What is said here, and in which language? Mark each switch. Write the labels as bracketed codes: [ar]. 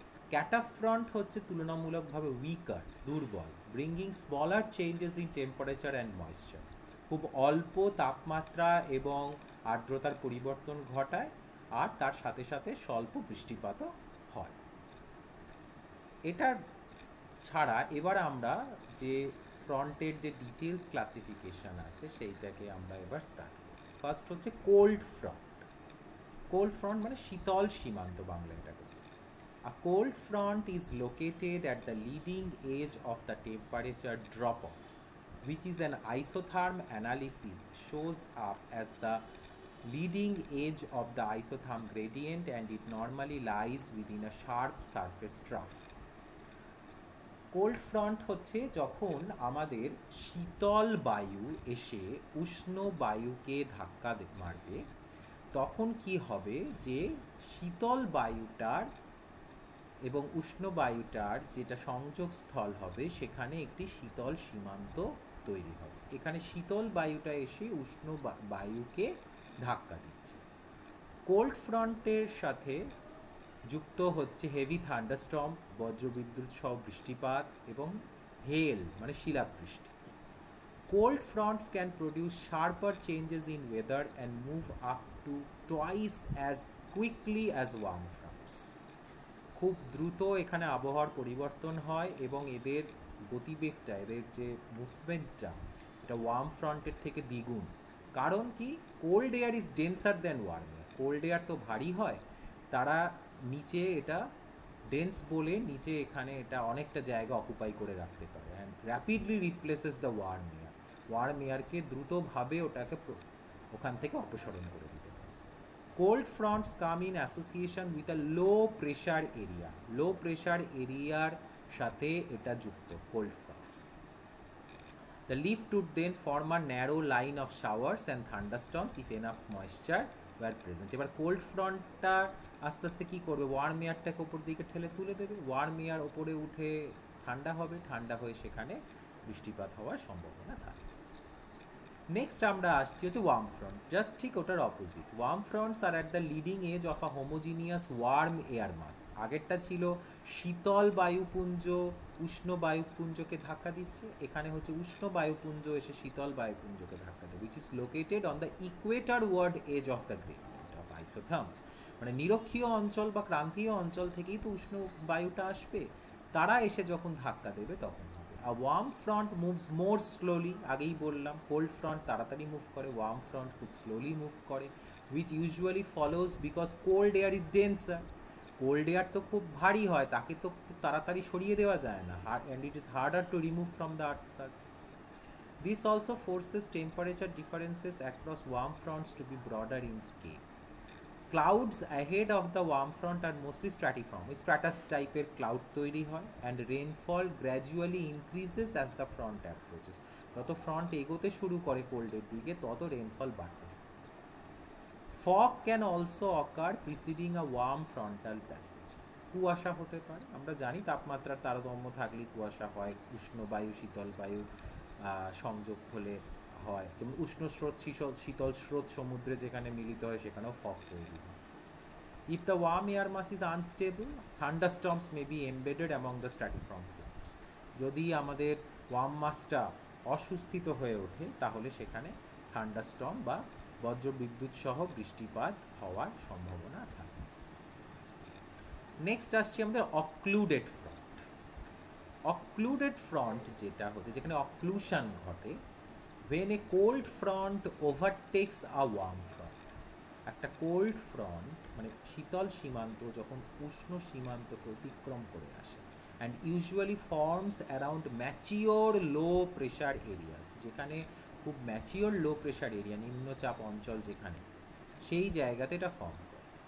[bn] ক্যাটাফ্রন্ট হচ্ছে তুলনামূলকভাবে উইকার, দুর্বল, [en] bringing smaller changes in temperature and moisture, [bn] খুব অল্প তাপমাত্রা এবং আর্দ্রতার পরিবর্তন ঘটায়, আর তার সাথে সাথে স্বল্প বৃষ্টিপাতও হয়। এটার ছাড়া এবার আমরা যে ফ্রন্টের যে ডিটেলস ক্লাসিফিকেশন আছে সেইটাকে আমরা এবার স্টার্ট করি। ফার্স্ট হচ্ছে কোল্ড ফ্রন্ট। কোল্ড ফ্রন্ট মানে শীতল সীমান্ত বাংলা এটাকে। [en] A cold front is located at the leading edge of the temperature drop-off, which is an isotherm analysis shows up as the leading edge of the isotherm gradient, and it normally lies within a sharp surface trough. [bn] Cold front হচ্ছে যখন আমাদের শীতল বায়ু এসে উষ্ণ বায়ুকে ধাক্কা মারবে, তখন কি হবে যে শীতল বায়ুটার এবং উষ্ণ বায়ুটার যেটা সংযোগস্থল হবে সেখানে একটি শীতল সীমান্ত তৈরি হবে। এখানে শীতল বায়ুটা এসে উষ্ণ বায়ুকে ধাক্কা দিচ্ছে। কোল্ড ফ্রন্টের সাথে যুক্ত হচ্ছে হেভি থান্ডারস্টর্ম, বজ্রবিদ্যুৎ সহ বৃষ্টিপাত এবং হেল মানে শিলাবৃষ্টি। [en] Cold fronts can produce sharper changes in weather and move up to twice as quickly as warm fronts. [bn] খুব দ্রুত এখানে আবহাওয়ার পরিবর্তন হয় এবং এদের গতিবেগটা, এদের যে মুভমেন্টটা, এটা ওয়ার্ম ফ্রন্টের থেকে দ্বিগুণ। কারণ কি, [en] Cold air is denser than warm air. [bn] Cold air তো ভারী হয়, তারা নিচে এটা ডেন্স বলে নিচে এখানে এটা অনেকটা জায়গা অকুপাই করে রাখতে পারে, [en] And rapidly replaces the warm air. [bn] Worm এয়ারকে দ্রুতভাবে ওটাকে ওখান থেকে অপসারণ করে দিতে পারে। [en] Cold fronts come in association with a low pressure area. [bn] Low pressure এরিয়ার সাথে এটা যুক্ত cold fronts. [en] The lift would then form a narrow line of showers and thunderstorms if enough moisture were present. [bn] এবার cold ফ্রন্টটা আস্তে আস্তে কী করবে, worm এয়ারটাকে ওপর দিকে ঠেলে তুলে দেবে। ওয়ার্ম এয়ার ওপরে উঠে ঠান্ডা হবে, ঠান্ডা হয়ে সেখানে বৃষ্টিপাত হওয়ার সম্ভাবনা থাকে। [en] next [bn] আমরা আসছি হচ্ছে [en] warm front, just [bn] ঠিক ওটার [en] Opposite. Warm fronts are at the leading edge of a homogeneous warm air mass. [bn] আগেরটা ছিল শীতল বায়ুপুঞ্জ উষ্ণ বায়ুপুঞ্জকে ধাক্কা দিচ্ছে, এখানে হচ্ছে উষ্ণ বায়ুপুঞ্জ এসে শীতল বায়ুপুঞ্জকে ধাক্কা দেবে, [en] Which is located on the equatorward edge of the gradient of isotherms. [bn] মানে নিরক্ষীয় অঞ্চল বা ক্রান্তীয় অঞ্চল থেকেই তো উষ্ণ বায়ুটা আসবে, তারা এসে যখন ধাক্কা দেবে তখন হবে। [en] A warm front moves more slowly, [bn] আগেই বললাম কোল্ড ফ্রন্ট তাড়াতাড়ি মুভ করে, [en] Warm front খুব slowly move করে, which usually follows because cold air is denser. [bn] Cold air তো খুব ভারী হয়, তাকে তো খুব তাড়াতাড়ি সরিয়ে দেওয়া যায় না, [en] and it is harder to remove from the earth's surface. This also forces temperature differences across warm fronts to be broader in scale. Clouds ahead of the warm front are mostly stratiform, stratus [bn] টাইপের cloud তৈরি হয়, [en] and rainfall gradually increases as the front approaches. [bn] যত front এগোতে শুরু করে কোল্ডের দিকে তত rainfall বাড়তে শুরু করে। [en] Fog can also occur preceding a warm frontal passage. [bn] কুয়াশা হতে পারে, আমরা জানি তাপমাত্রার তারতম্য থাকলে কুয়াশা হয়, উষ্ণ বায়ু শীতল বায়ু সংযোগ হলে হয়, যেমন উষ্ণ স্রোত শীতল স্রোত সমুদ্রে যেখানে মিলিত হয় সেখানেও ফগ তৈরি হয়। [en] If the warm air mass is unstable, thunderstorms may be embedded among the stratiform clouds. [bn] যদি আমাদের ওয়ার্ম মাসটা অসুস্থিত হয়ে ওঠে তাহলে সেখানে থান্ডারস্টর্ম বা বজ্রবিদ্যুৎ সহ বৃষ্টিপাত হওয়ার সম্ভাবনা থাকে। নেক্সট আসছে আমাদের অক্লুডেড ফ্রন্ট। অক্লুডেড ফ্রন্ট যেটা হচ্ছে যেখানে অক্লুশন ঘটে, [en] when a cold front overtakes a warm front. [bn] একটা কোল্ড ফ্রন্ট মানে শীতল সীমান্ত যখন উষ্ণ সীমান্তকে অতিক্রম করে আসে, [en] and usually forms around mature low pressure areas, [bn] যেখানে খুব ম্যাচিওর লো প্রেশার এরিয়া নিম্নচাপ অঞ্চল যেখানে, সেই জায়গাতে এটা ফর্ম করে।